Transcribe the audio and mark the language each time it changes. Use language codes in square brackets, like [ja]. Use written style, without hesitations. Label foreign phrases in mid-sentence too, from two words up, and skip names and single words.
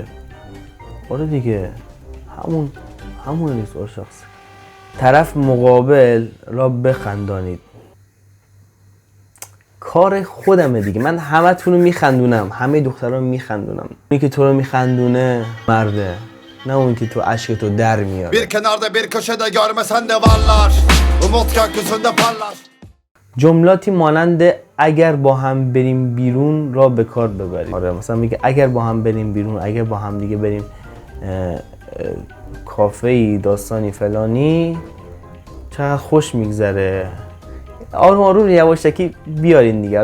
[fa] آره دیگه همون نیست. سوال شخصی. طرف مقابل را بخندانید. کار خودمه دیگه. من همتون رو میخندونم، همه دختران میخندونم. اونی که تو رو میخندونه مرده، نه اون که تو اشکتو در میاره. [tr] Bir kenarda bir köşede görmesen de varlar. Umut gökyüzünde parlar. [fa] جملاتی مانند اگر با هم بریم بیرون را به کار ببرید. آره مثلا میگه اگر با هم بریم بیرون، اگر با هم دیگه بریم کافه‌ای، داستانی فلانی، چقدر خوش میگذره. آروم آروم یواشکی بیارین دیگه.